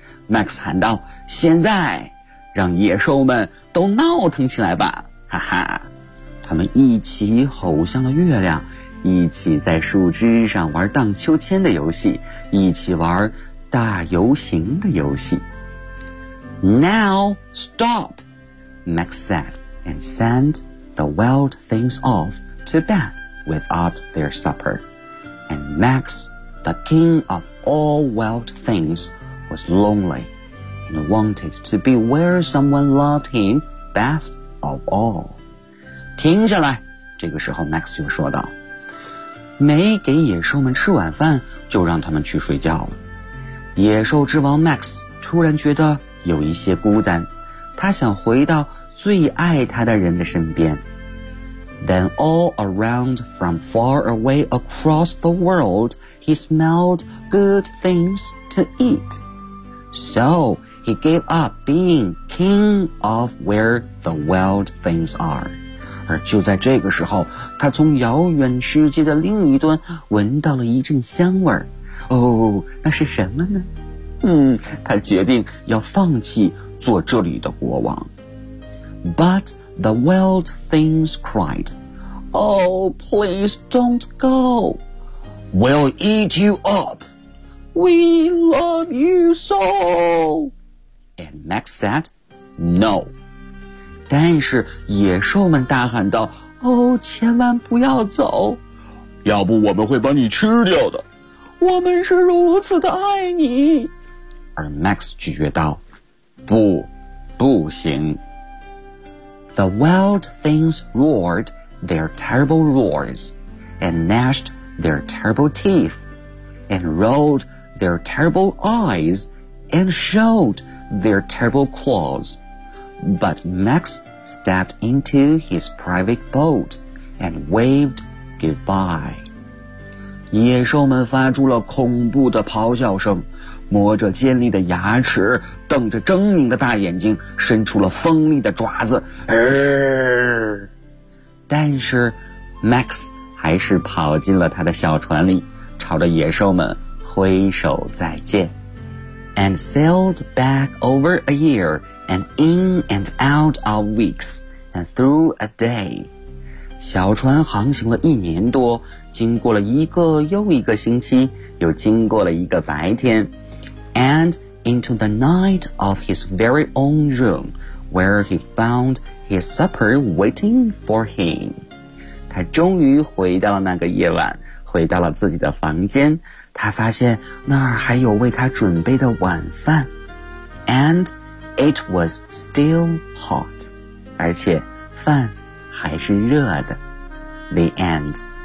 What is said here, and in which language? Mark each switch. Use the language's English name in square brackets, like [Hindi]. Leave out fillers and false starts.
[Chinese] Max 喊道，现在让野兽们都闹腾起来吧，哈哈。他们一起吼向了月亮，一起在树枝上玩荡秋千的游戏，一起玩大游行的游戏。 [English] Now stop, Max said, and send the wild things off to bed without their supper. And Max, the king of all wild things, was lonely and wanted to be where someone loved him best of all. [Chinese] 停下来，这个时候 Max 就说道，没给野兽们吃晚饭就让他们去睡觉了。野兽之王 Max 突然觉得有一些孤单，他想回到最爱他的人的身边。 [English] Then all around from far away across the world he smelled good things to eat. So he gave up being king of where the wild things are. [Chinese] 而就在这个时候，他从遥远世界的另一端闻到了一阵香味儿。哦，那是什么呢？他决定要放弃做这里的国王。 [English] But the wild things cried, Oh, please don't go. We'll eat you up. We love you so. And Max said, No. [Chinese] 但是野兽们大喊道，哦，千万不要走，要不我们会把你吃掉的，我们是如此的爱你。而 Max 拒绝道，不，不行。 [English] The wild things roared their terrible roars and gnashed their terrible teeth and rolled their terrible eyes and showed their terrible clawsBut Max stepped into his private boat and waved goodbye. [Chinese] 野兽们发出了恐怖的咆哮声，磨着尖利的牙齿，瞪着狰狞的大眼睛，伸出了锋利的爪子。但是 Max 还是跑进了他的小船里，朝着野兽们挥手再见。 [English] And sailed back over a year. And in and out of weeks, and through a day. [Chinese] 小船航行了一年多，经过了一个又一个星期，又经过了一个白天。 [English] And into the night of his very own room, where he found his supper waiting for him. [Chinese] 他终于回到了那个夜晚，回到了自己的房间，他发现那儿还有为他准备的晚饭。 [English] And... It was still hot. [Chinese] 而且饭还是热的。 [English] The end.